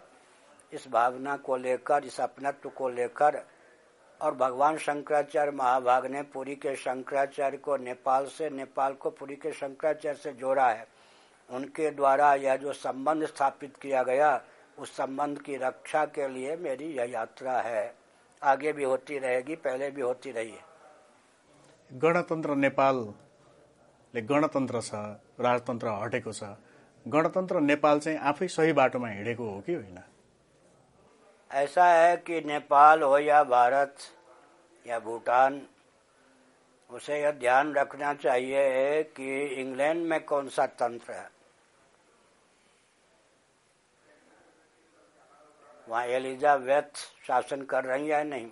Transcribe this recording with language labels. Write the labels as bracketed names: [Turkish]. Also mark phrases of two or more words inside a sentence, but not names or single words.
[Hindi] इस भावना को लेकर, इस अपनत्व को लेकर, और भगवान शंकराचार्य महाभाग ने पुरी के शंकराचार्य को नेपाल से, नेपाल को पुरी के शंकराचार्य से जोड़ा है। उनके द्वारा यह जो संबंध स्थापित किया गया, उस संबंध की रक्षा के लिए मेरी यह यात्रा है। आगे भी होती रहेगी, पहले भी होती रही है। [Nepali] गणतन्त्र नेपालले गणतन्त्र छ, राजतन्त्र हटेको छ, गणतन्त्र नेपाल चाहिँ आफै सही बाटोमा हिँडेको हो कि होइन? [Hindi] ऐसा है कि नेपाल हो या भारत या भूटान, उसे यह ध्यान रखना चाहिए कि इंग्लैंड में कौन सा तंत्र है। वहाँ एलिजाबेथ शासन कर रही है नहीं।